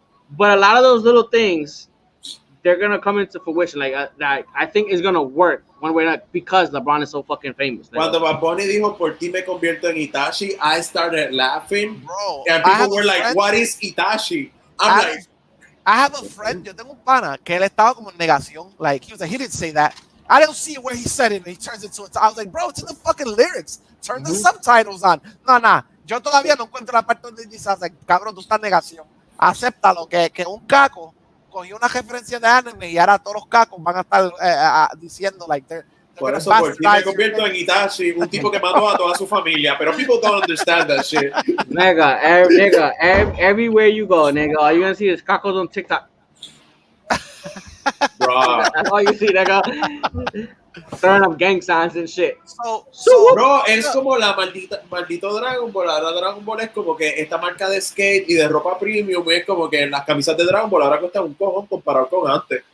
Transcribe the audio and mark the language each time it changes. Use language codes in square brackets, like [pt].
[en] But a lot of those little things, they're gonna come into fruition. Like I think it's gonna work one way or another because LeBron is so fucking famous. [es] Cuando Bad Bunny dijo "Por ti me convierto en Itachi," [en] I started laughing. Bro, and people were like, "What is Itachi?" I have a friend, [es] yo tengo un pana que él estaba como en negación. [en] Like, he was like, he didn't say that. I don't see where he said it, and he turns into it. I was like, bro, it's in the fucking lyrics. Turn the subtitles on. No. [es] Yo todavía no encuentro la parte donde dice, [en] I was like, [es] cabrón, tú estás en negación. Acéptalo, que un caco cogió una referencia de anime y ahora todos los cacos van a estar diciendo, like, por eso, por ti me convierto en Itachi, un tipo que mató a toda su familia. Pero [en] people don't understand that shit. Nigga, everywhere you go, nigga, all you gonna see is cacos on TikTok. Bro. That's all you see, nigga. Throwing up gang signs and shit. So bro, [es] es como la maldito Dragon Ball. Ahora Dragon Ball es como que esta marca de skate y de ropa premium es como que las camisas de Dragon Ball ahora cuestan un cojón comparado con antes.